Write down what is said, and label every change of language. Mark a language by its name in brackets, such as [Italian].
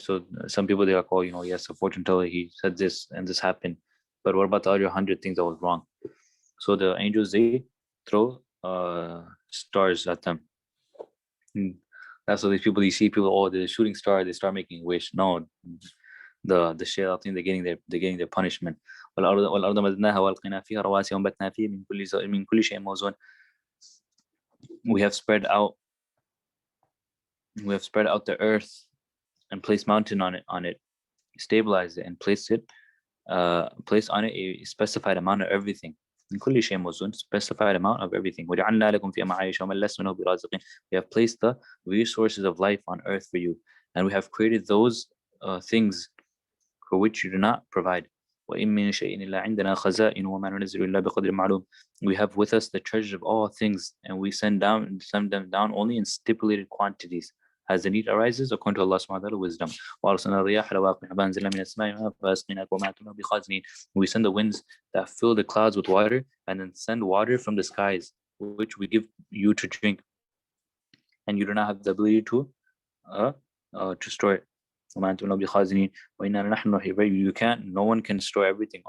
[English] So some people, they're like, oh, yes, a fortune teller, he said this and this happened, but what about the other 100 things that was wrong? So the angels, they throw stars at them. That's what these people, you see people, oh, the shooting star, they start making a wish. No, the shayateen, they're getting their punishment. [Arabic] والأرض مددناها وألقينا فيها رواسي وأنبتنا فيها من كل شيء موزون. [English] We have spread out the earth and placed mountain on it, stabilized it, and placed on it a specified amount of everything. [Arabic] من كل شيء موزون, [English] specified amount of everything. [Arabic] وجعلنا لكم فيها معايش ومن لستم منه برازقين. [English] We have placed the resources of life on earth for you, and we have created those things for which you do not provide. [Arabic] وإن من شيء إلا عندنا خزائن وما ننزل إلا بقدر معلوم. [English] We have with us the treasure of all things, and we send them down only in stipulated quantities as the need arises according to Allah's wisdom. [Arabic] وأرسلنا الرياح لواقح فأنزلنا من السماء فأسقيناكم وما أنتم بخازنين. [English] We send the winds that fill the clouds with water, and then send water from the skies, which we give you to drink, and you do not have the ability to store it. You can't. No one can store everything.